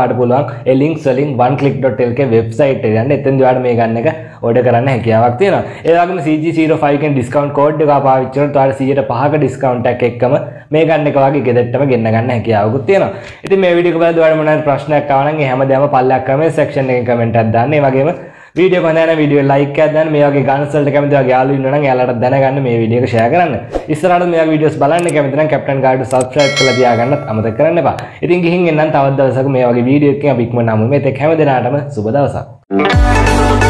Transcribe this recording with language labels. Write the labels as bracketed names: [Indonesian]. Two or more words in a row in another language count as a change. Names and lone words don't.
[Sinhala] ඔයාලට පුළුවන් ඒ ලින්ක්ස් වලින් oneclick.lk වෙබ්සයිට් එකට යන්න. එතෙන්දී ඔයාලට මේ ගන්න එක ඕඩර් කරන්න හැකියාවක් තියෙනවා. ඒ වගේම CG05 කියන [English] discount code [Sinhala] එක පාවිච්චි කරොත් ඔයාලට 100%ක ඩිස්කවුන්ට් එකක් එක්කම මේ ගන්න එක වගේ ගෙදරටම ගෙන්න ගන්න හැකියාවකුත් තියෙනවා. ඉතින් මේ වීඩියෝ එක බලද්දී ඔයාලට මොනවාරි ප්‍රශ්නයක් ආව නම් ඒ හැමදේම පල්ලෙහා [English] comment section [Sinhala] එකේ කමෙන්ට් එකක් දාන්න. ඒ වගේම [Hindi] वीडियो को ना वीडियो लाइक कर देना [Sinhala] මේ වගේ ගානස් වලට කැමති වගේ යාළුවෝ ඉන්නවා නම් එයාලට දැනගන්න මේ වීඩියෝ එක ෂෙයා කරන්න. ඉස්සරහට මේ වගේ වීඩියෝස් බලන්න කැමති නම් කැප්ටන් ගාඩ් සබ්ස්ක්‍රයිබ් කරලා තියාගන්නත් අමතක කරන්න එපා. ඉතින් ගිහින් එන්නම් තවත් දවසක මේ වගේ වීඩියෝ එකකින් අපි ඉක්මනට හමු වෙමු. මේක හැම දිනකටම සුබ දවසක්.